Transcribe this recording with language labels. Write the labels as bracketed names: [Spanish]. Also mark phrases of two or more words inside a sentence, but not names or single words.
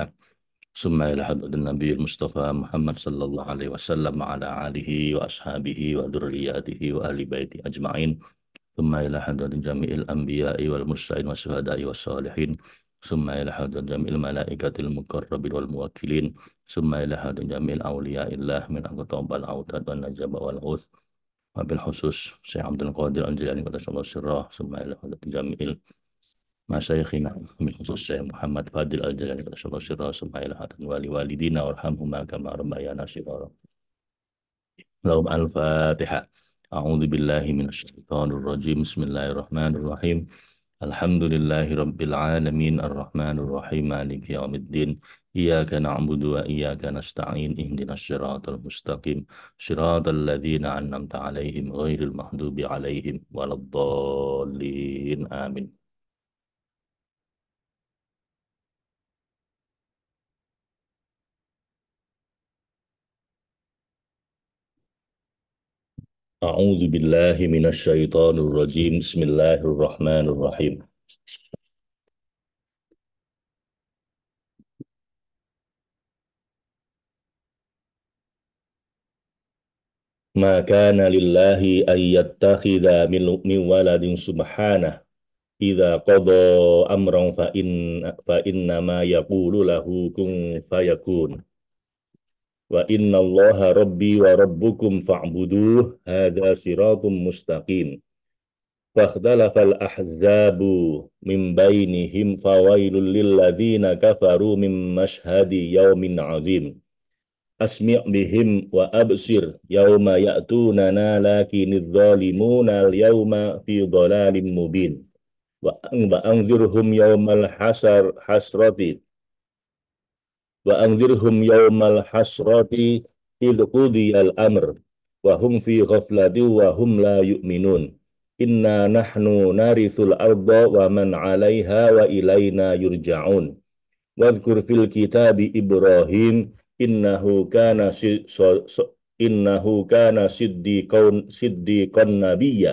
[Arabic] ثم إلى حضرة النبي المصطفى محمد صلى الله عليه وسلم وعلى آله وأصحابه وذريته وأهل بيته أجمعين. ثم إلى حضرة جميع الأنبياء والمرسلين والشهداء والصالحين. ثم إلى حضرة جميع الملائكة المقربين والموكلين. ثم إلى حضرة جميع أولياء الله من الأقطاب والأوتاد والنجباء والغوث. وبالخصوص شيخ عبد القادر الجيلاني قدس الله سره ثم إلى حضرة جميع مشايخنا وبالخصوص شيخ محمد فاضل الجيلاني قدس الله سره ثم إلى حضرة والي والدينا وارحمهما كما ربيانا صغارا. لهم الفاتحة. أعوذ بالله من الشيطان الرجيم. بسم الله الرحمن الرحيم. الحمد لله رب العالمين الرحمن الرحيم مالك يوم الدين. إياك نعبد وإياك نستعين اهدنا الصراط المستقيم صراط الذين أنعمت عليهم غير المغضوب عليهم ولا الضالين آمين. أعوذ بالله من الشيطان الرجيم. بسم الله الرحمن الرحيم. ما كان لله أن يتخذ من ولد سبحانه إذا قضى أمرا فإنما يقول له كن فيكون. وإن الله ربي وربكم فاعبدوه هذا صراط مستقيم. فاختلف الأحزاب من بينهم فويل للذين كفروا من مشهد يوم عظيم. أسمع بهم وأبصر يوم يأتوننا لكن الظالمون اليوم في ضلال مبين. وأنذرهم يوم الحسرة وأنذرهم يوم الحسرة إذ قضي الأمر وهم في غفلة وهم لا يؤمنون. إنا نحن نرث الأرض ومن عليها وإلينا يرجعون. واذكر في الكتاب إبراهيم إنه كان إنه كان صديقا نبيا.